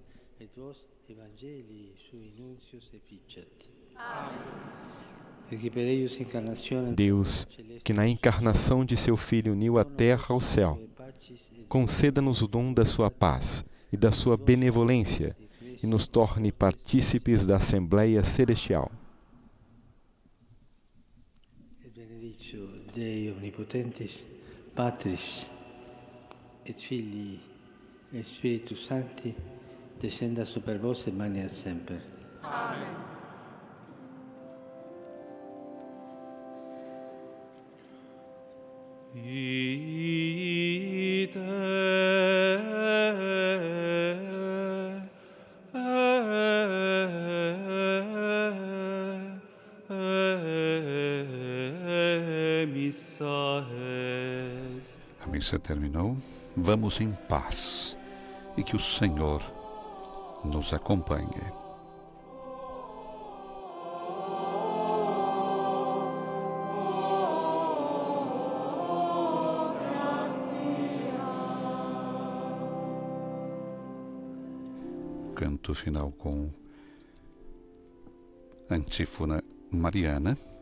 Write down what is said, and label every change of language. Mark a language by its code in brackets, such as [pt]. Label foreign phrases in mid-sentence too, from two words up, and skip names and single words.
[pt] Deus, que na encarnação de seu Filho uniu a terra ao céu, conceda-nos o dom da sua paz e da sua benevolência e nos torne partícipes da Assembleia Celestial. [la] Dei omnipotentis, Patris, et Filii, et Spiritus Sancti, descenda super vos et maneat semper. Amen. Ite missa est. [pt] A missa terminou. Vamos em paz e que o Senhor nos acompanhe. Canto final com antífona mariana.